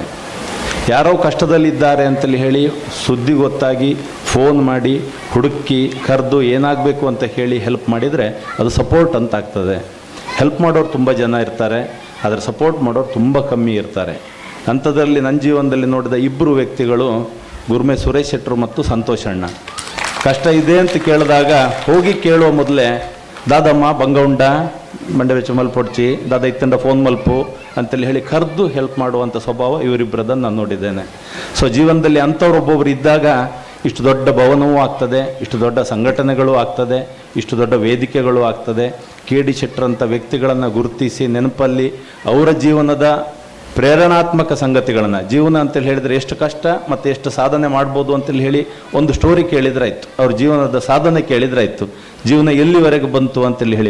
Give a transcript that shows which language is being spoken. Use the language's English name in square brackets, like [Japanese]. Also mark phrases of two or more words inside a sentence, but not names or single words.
[Kannada] ಯಾರೋ ಕಷ್ಟದಲ್ಲಿದ್ದಾರೆ ಅಂತೇಳಿ ಹೇಳಿ ಸುದ್ದಿ ಗೊತ್ತಾಗಿ ಫೋನ್ ಮಾಡಿ ಹುಡುಕಿ ಕರೆದು ಏನಾಗಬೇಕು ಅಂತ ಹೇಳಿ ಹೆಲ್ಪ್ ಮಾಡಿದರೆ ಅದು ಸಪೋರ್ಟ್ ಅಂತಾಗ್ತದೆ. ಹೆಲ್ಪ್ ಮಾಡೋರು ತುಂಬ ಜನ ಇರ್ತಾರೆ, ಆದರೆ ಸಪೋರ್ಟ್ ಮಾಡೋರು ತುಂಬ ಕಮ್ಮಿ ಇರ್ತಾರೆ. ಅಂಥದ್ರಲ್ಲಿ ನನ್ನ ಜೀವನದಲ್ಲಿ ನೋಡಿದ 2 ವ್ಯಕ್ತಿಗಳು ಗುರ್ಮೆ ಸುರೇಶ್ ಶೆಟ್ರು ಮತ್ತು ಸಂತೋಷ್ ಅಣ್ಣ. ಕಷ್ಟ ಇದೆ ಅಂತ ಕೇಳಿದಾಗ ಹೋಗಿ ಕೇಳುವ ಮೊದಲೇ [Tulu] ದಾದಮ್ಮ ಬಂಗೌಂಡ ಮಂಡವೆಚ್ಚ ಮಲ್ಪೊಡ್ಚಿ ದಾದ ಇತ್ತಂಡ ಫೋನ್ ಮಲ್ಪು [Kannada] ಅಂತೇಳಿ ಹೇಳಿ ಕರೆದು ಹೆಲ್ಪ್ ಮಾಡುವಂಥ ಸ್ವಭಾವ ಇವರಿಬ್ಬರದನ್ನು ನಾನು ನೋಡಿದ್ದೇನೆ. ಸೊ ಜೀವನದಲ್ಲಿ ಅಂಥವ್ರೊಬ್ಬೊಬ್ರು ಇದ್ದಾಗ ಇಷ್ಟು ದೊಡ್ಡ ಭವನವೂ ಆಗ್ತದೆ, ಇಷ್ಟು ದೊಡ್ಡ ಸಂಘಟನೆಗಳು ಆಗ್ತದೆ, ಇಷ್ಟು ದೊಡ್ಡ ವೇದಿಕೆಗಳು ಆಗ್ತದೆ. KD ಶೆಟ್ಟರಂಥ ವ್ಯಕ್ತಿಗಳನ್ನು ಗುರುತಿಸಿ ನೆನಪಲ್ಲಿ ಅವರ ಜೀವನದ ಪ್ರೇರಣಾತ್ಮಕ ಸಂಗತಿಗಳನ್ನು, ಜೀವನ ಅಂತೇಳಿ ಹೇಳಿದರೆ ಎಷ್ಟು ಕಷ್ಟ ಮತ್ತು ಎಷ್ಟು ಸಾಧನೆ ಮಾಡ್ಬೋದು ಅಂತೇಳಿ ಹೇಳಿ ಒಂದು ಸ್ಟೋರಿ ಕೇಳಿದ್ರಾಯ್ತು, ಅವ್ರ ಜೀವನದ ಸಾಧನೆ ಕೇಳಿದ್ರಾಯ್ತು, ಜೀವನ ಎಲ್ಲಿವರೆಗೆ ಬಂತು ಅಂತೇಳಿ ಹೇಳಿ.